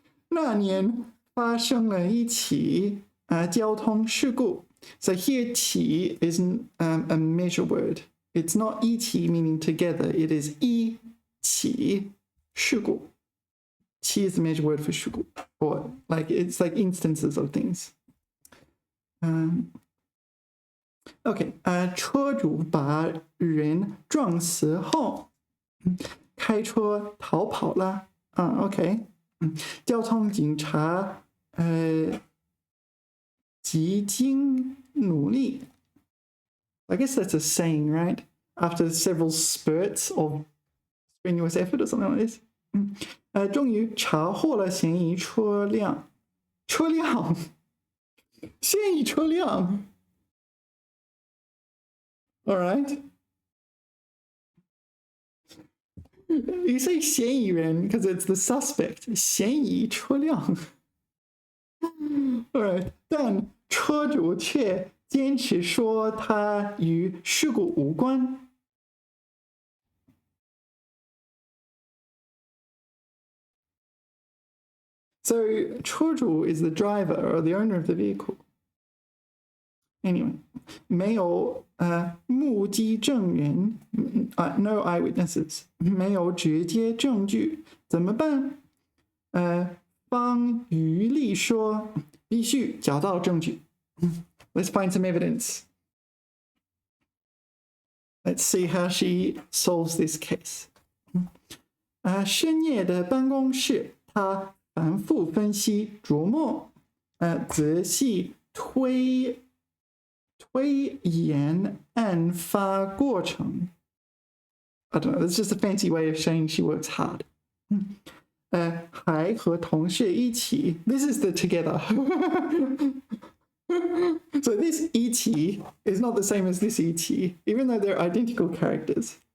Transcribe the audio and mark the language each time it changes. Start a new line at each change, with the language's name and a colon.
Chinese: 那年发生了一起交通事故.
English: So here 起 is a measure word. It's not 一起 meaning together. It is 一起事故. 起 is the measure word for 事故, or like it's like instances of things.
Chinese: OK, 车主把人撞死后开车逃跑了. OK, 交通警察极尽努力.
English: I guess that's a saying, right? After several spurts of strenuous effort or something like this.
Chinese: 终于查获了嫌疑车辆. 嫌疑车辆.
English: All right. You say 嫌疑人 because it's the suspect.
Chinese: 嫌疑车辆.
English: All right.
Chinese: 但车主却坚持说他与事故无关.
English: So 车主 is the driver or the owner of the vehicle.
Chinese: Anyway, 没有目击证人,
English: no eyewitnesses,
Chinese: 没有直接证据, 怎么办? 方于丽说必须找到证据.
English: Let's find some evidence. Let's see how she solves this case.
Chinese: 深夜的办公室, 他反复分析琢磨, 仔细推演案发过程.
English: I don't know, that's just a fancy way of saying she works hard.
Chinese: 还和同事一起,
English: this is the together. So this 一起 is not the same as this 一起, even though they're identical characters.